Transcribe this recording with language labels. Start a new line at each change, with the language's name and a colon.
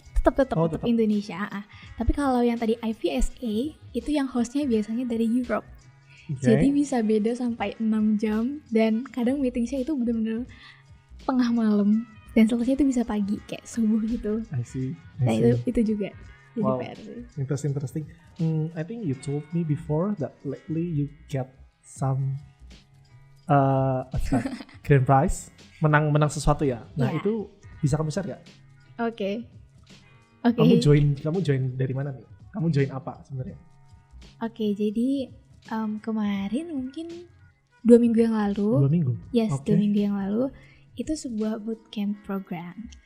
Indonesian: Tetap Indonesia. Tapi kalau yang tadi IVSA itu yang hostnya biasanya dari Europe.
English: Okay.
Indonesian: Jadi bisa beda sampai 6 jam dan kadang meetingsnya itu benar-benar tengah malam dan selesai itu bisa pagi kayak subuh gitu.
English: I see.
Indonesian: Nah itu juga jadi PR sih.
English: Interesting. I think you told me before that lately you get some grand prize,
Indonesian: menang sesuatu ya. Nah itu bisa kamu share gak? Oke. Kamu join dari mana nih? Kamu join apa sebenarnya? Oke, jadi kemarin mungkin 2 minggu yang lalu. 2 minggu?
English: Yes, Okay.
Indonesian: 2 minggu yang lalu itu sebuah bootcamp program.